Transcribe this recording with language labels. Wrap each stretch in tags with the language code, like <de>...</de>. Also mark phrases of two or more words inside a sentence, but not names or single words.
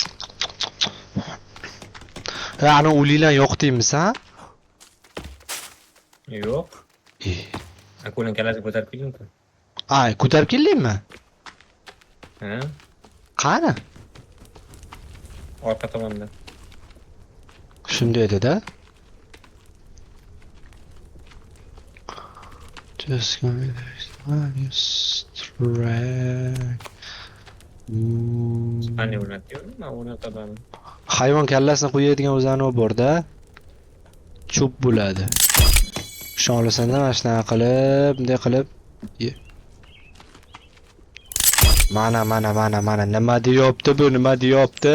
<uz>Ana o'liklar yo'q deymiz, ha? Yo'q. Akulan kallasini ko'tarib kelding-ku. Ko'tarib keldingmi? Ha? Qani? Orqa tomonda. Shunday edi-da.</uz> <en>Just gonna strike.</en> <uz>Qanday o'rnatding? Men o'rnataman. Hayvon kallasini qo'yadigan o'zani bor-da. Cho'p bo'ladi. Shonlasanda mana shunaqa qilib, bunday qilib. Mana nima deyapti bu? Nima deyapti?</uz>